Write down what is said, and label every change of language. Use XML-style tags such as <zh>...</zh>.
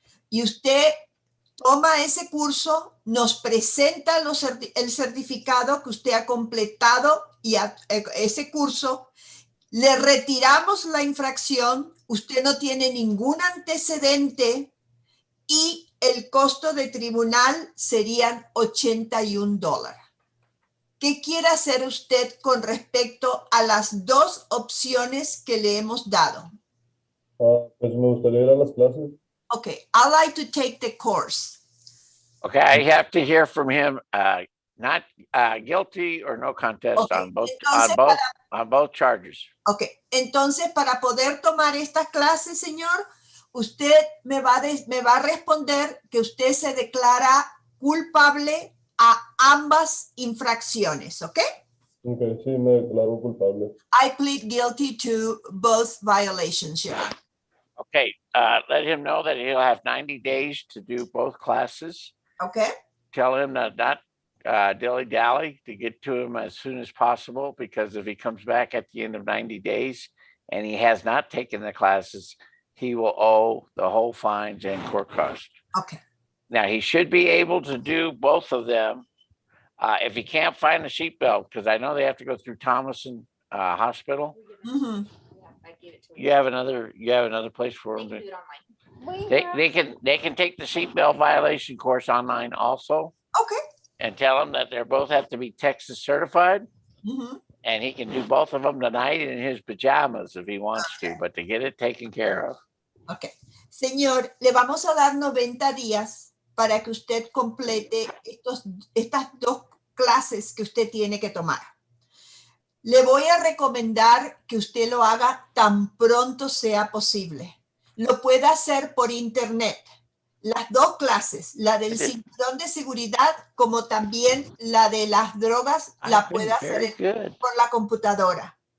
<es>Y usted toma ese curso, nos presenta el certificado que usted ha completado y ese curso, le retiramos la infracción, usted no tiene ningún antecedente y el costo de tribunal serían $81. ¿Qué quiere hacer usted con respecto a las dos opciones que le hemos dado? Pues me gustaría ir a las clases.</es> <en>Okay, I'd like to take the course. Okay, I have to hear from him, not guilty or no contest Okay, on both,</en> <es>entonces</es> <en>on both charges.</en> <es>Ok, entonces para poder tomar estas clases, señor, usted me va a responder que usted se declara culpable a ambas infracciones, ¿ok? Ok, sí, me declaro culpable.</es> <en>I plead guilty to both violations, Your Honor. Okay, let him know that he'll have 90 days to do both classes. Okay? Tell him to not dilly-dally, to get to him as soon as possible, because if he comes back at the end of 90 days and he has not taken the classes, he will owe the whole fines and court costs. Okay. Now, he should be able to do both of them. If he can't find the seatbelt, because I know they have to go through Thomason Hospital. Mhm. You have another place for them. They can take the seatbelt violation course online also. Okay. And tell him that they both have to be Texas certified, Mhm. and he can do both of them tonight in his pajamas if he wants to, but to get it taken care of. Ok.</en> <es>Señor, le vamos a dar 90 días para que usted complete estas dos clases que usted tiene que tomar. Le voy a recomendar que usted lo haga tan pronto sea posible. Lo puede hacer por internet. Las dos clases, la del cinturón de seguridad como también la de las drogas, la puede hacer por la computadora.</es>